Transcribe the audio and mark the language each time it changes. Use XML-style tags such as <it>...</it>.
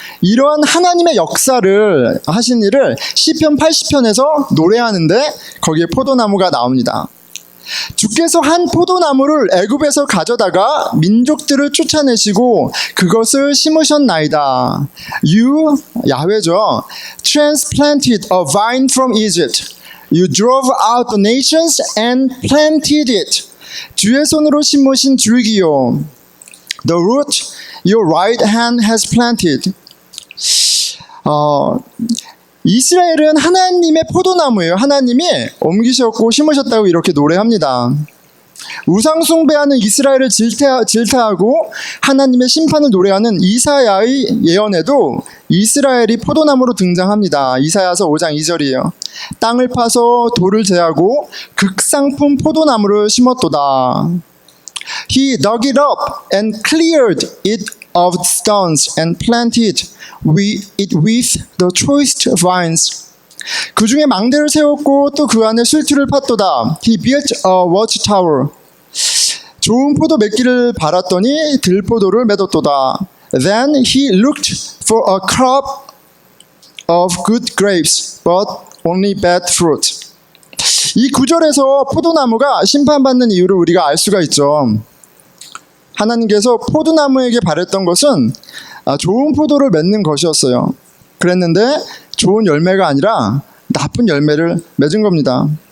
<ko>이러한 하나님의 역사를 하신 일을 시편 80편에서 노래하는데 거기에 포도나무가 나옵니다. 주께서 한 포도나무를 애굽에서 가져다가 민족들을 쫓아내시고 그것을 심으셨나이다.</ko> <en>You,</en> <ko>야훼죠.</ko> <en>Transplanted a vine from Egypt. You drove out the nations and planted it.</en> <ko>주의 손으로 심으신 줄기요.</ko> <en>The root your right hand has planted.</en> <ko>이스라엘은 하나님의 포도나무예요. 하나님이 옮기셨고 심으셨다고 이렇게 노래합니다. 우상 숭배하는 이스라엘을 질타하고 하나님의 심판을 노래하는 이사야의 예언에도 이스라엘이 포도나무로 등장합니다. 이사야서 5장 2절이에요. 땅을 파서 돌을 제하고 극상품 포도나무를 심었도다.</ko> <en>He dug it up and cleared it of stones and planted it with the choice vines.</en> <ko>그 중에 망대를 세웠고 또 그 안에 술투를 팠도다.</ko> <en>He built a watchtower.</en> <ko>좋은 포도 맺기를 바랐더니 들포도를 맺었도다.</ko> <en>Then he looked for a crop of good grapes, but only bad fruit.</en> <ko>이 구절에서 포도나무가 심판받는 이유를 우리가 알 수가 있죠. 하나님께서 포도나무에게 바랬던 것은 좋은 포도를 맺는 것이었어요. 그랬는데 좋은 열매가 아니라 나쁜 열매를 맺은 겁니다.</ko>